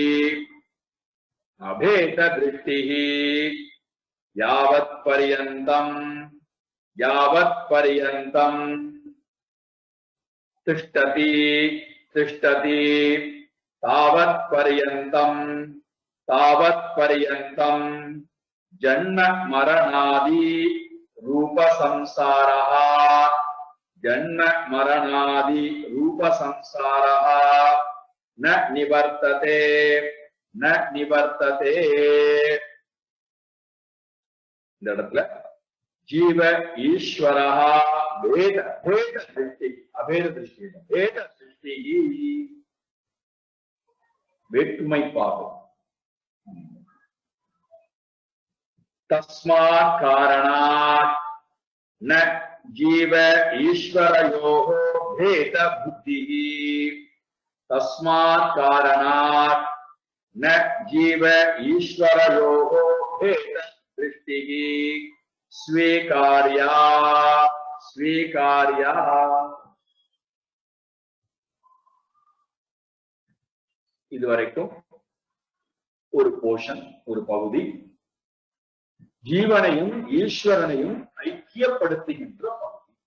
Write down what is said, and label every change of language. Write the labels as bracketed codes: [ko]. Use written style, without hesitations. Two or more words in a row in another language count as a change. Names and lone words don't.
[sa] यावत्पर्यन्तं तिष्ठति तावत्पर्यन्तं जन्म मरणादि रूप संसारः न निवर्तते। [ta] இந்த இடத்துல [sa] जीव ईश्वरः भेद दृष्टि अभेद दृष्टि भेद दृष्टि [ta] வேற்றுமை பார்வை। [sa] तस्मात् कारणात् न जीव ईश्वरयोः भेद बुद्धिः। तस्मात् कारणात् न जीव ईश्वरयोः भेद दृष्टिः स्वीकार्या। [ta] இதுவரைக்கும் ஒரு போர்ஷன், ஒரு பகுதி ஜீவனையும் ஈஸ்வரனையும் ஐக்கியப்படுத்துகின்ற பகுதி.